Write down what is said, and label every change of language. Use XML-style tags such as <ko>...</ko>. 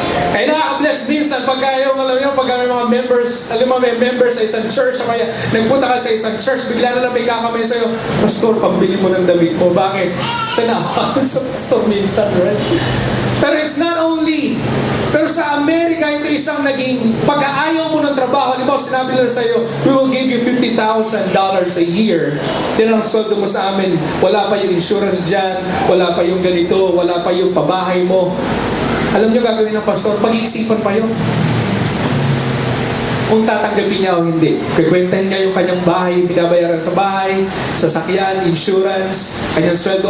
<tl>Kaya nakaka-bless minsan pagka yung, alam niyo, pagka may mga members, alam mo, may members sa isang church, kaya nagpunta ka sa isang church, bigla na lang may kakamay sa'yo, pastor, pambili mo ng damit mo. Bakit? Siya naawakan sa pastor minsan, right? Pero</tl> <en>it's not only,</en> <tl>pero sa Amerika, ito isang naging pag-aayaw mo ng trabaho. Halimbawa, sinabi nila sa'yo,</tl> <en>we will give you $50,000 a year.</en> <tl>Yan ang sweldo mo sa amin. Wala pa yung insurance dyan, wala pa yung ganito, wala pa yung pabahay mo. Alam niyo gagawin ng pastor, pag-iisipan pa yun. Kung tatanggapin niya o hindi. Kikwentahin niya yung kanyang bahay, binabayaran sa bahay, sasakyan, insurance, kanyang sweldo.</tl>